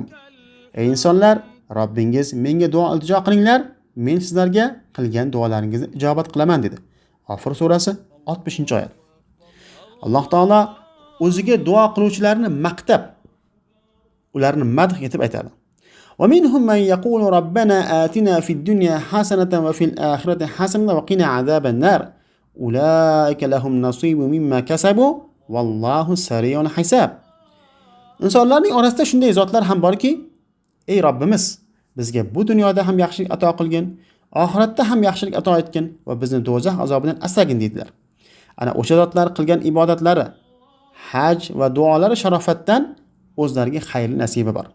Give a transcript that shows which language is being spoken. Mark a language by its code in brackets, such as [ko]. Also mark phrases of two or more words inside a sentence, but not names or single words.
[uz] Ey insonlar, Robbingiz menga duo iltijo qilinglar, men sizlarga qilgan duolaringizni ijobat qilaman dedi. G'ofir surasi 60-oyat. Alloh taolo o'ziga duo qiluvchilarni maqtab, ularni madh etib aytadi: [ar] "ومنهم من يقول ربنا آتنا في الدنيا حسنة وفي الآخرة حسنة وقنا عذاب النار. أولئك لهم نصيب مما كسبوا والله سريع الحساب." [uz] Insonlarning orasida shunday zotlar ham borki, ey Robbimiz, bizga bu dunyoda ham yaxshilik ato qilgin, oxiratda ham yaxshilik ato etgin va bizni do'zax azobidan asragin dedilar. Ana o'sha zotlar qilgan ibodatlari, haj va duolari sharofatdan o'zlariga xayrli nasibi bor.